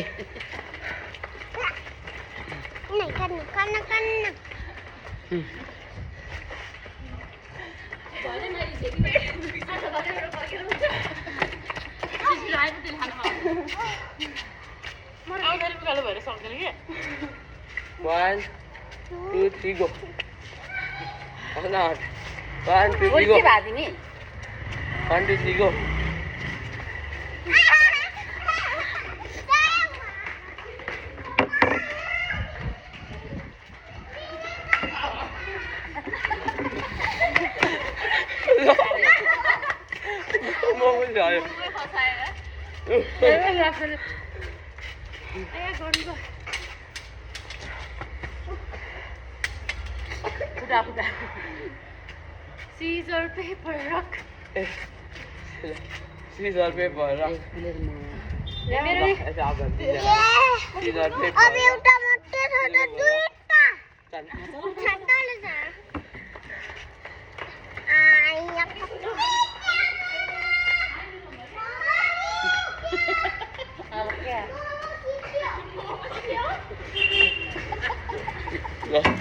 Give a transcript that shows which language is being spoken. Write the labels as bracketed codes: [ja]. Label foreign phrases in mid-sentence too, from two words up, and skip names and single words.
[ne] नहीं खानु खानु खानु भएर सक्दैन कि [en] 1 2 3 go not 1 2 3 go 1 2 3 go [ne] म पनि झऱ्यो [en] Scissor, paper, rock. Scissor paper rock [hi] ऐसा आप बनती है [en] Scissor paper [ne] अब एउटा मात्रै छ त दुईटा चल छाताले छ ल